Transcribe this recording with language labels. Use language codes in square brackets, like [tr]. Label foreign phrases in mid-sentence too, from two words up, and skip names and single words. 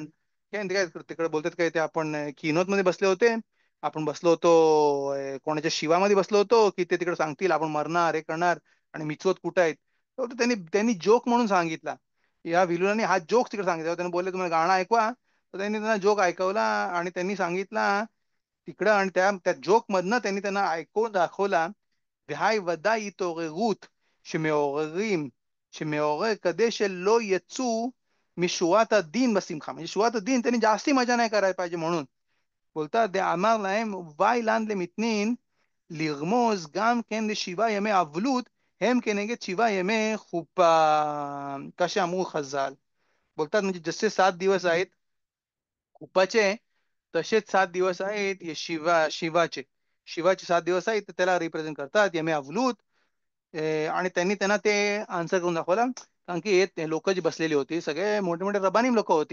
[mr] तिकडे बोलतात काय ते आपण किनोत मध्ये बसले होते, आपण बसलो होतो कोणाच्या शिवामध्ये बसलो होतो की ते तिकडे सांगतील आपण मरणार हे करणार आणि मिचवत कुठं आहेत. तर त्यांनी त्यांनी जोक म्हणून सांगितला. या विलुनाने हा जोक तिकडे सांगितला. त्यांनी बोलले तुम्हाला गाणं ऐकवा, तर त्यांनी त्यांना जोक ऐकवला आणि त्यांनी सांगितला तिकडं, आणि त्या जोक मधनं त्यांनी त्यांना ऐकून दाखवला. [he] והי ודאי התעוררות שמעוררים, שמעורר כדי שלא יצאו משורת הדין בשמחה. [mr] म्हणजे [he] שורת הדין [mr] त्यांनी जास्ती मजा नाही करायला पाहिजे म्हणून. बोलतात ते [he] אמר להם ואי לן למתנין לרמוז גם כן לשבעה ימי אבלות הם כנגד שבעה ימי חופה, [mr] कसे [he] אמרו חז"ל. [mr] बोलतात म्हणजे जसे 7 दिवस आहेत खुपाचे, तसेच 7 दिवस आहेत हे शिवाचे. शिवाचे 7 दिवस आहेत, तर त्याला रिप्रेझेंट करतात [he] ימי אבלות. [mr] आणि त्यांनी त्यांना ते आन्सर करून दाखवला. कारण की हे लोक जी बसलेली होती सगळे मोठे मोठे रबानी लोक होती.